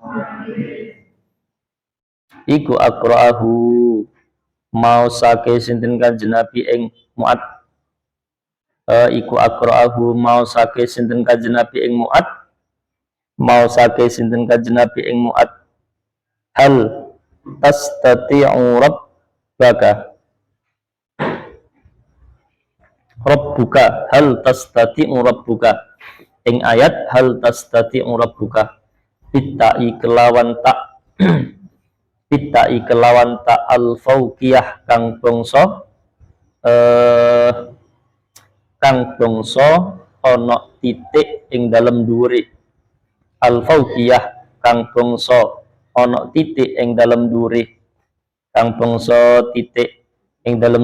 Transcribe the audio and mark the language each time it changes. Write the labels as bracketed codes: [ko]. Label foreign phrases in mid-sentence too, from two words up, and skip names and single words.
[jv] iku aqra'ahu mau sake sinten Kanjeng Nabi ing Mu'ad iku aqra'ahu mau sake sinten Kanjeng Nabi ing Mu'ad mau sake sinten Kanjeng Nabi ing Mu'ad [ar] هل تستطيع ربك هل تستطيع ربك [jv] ing ayat [ar] هل تستطيع ربك بالتاء [jv] kelawan tak bitta'i kelawan tak [ar] الفوقية [jv] kang bangsa ana titik ing dalem dhuwure [ar] الفوقية [jv] kang bangsa ana titik ing dalem dhuwure kang bangsa titik ing dalem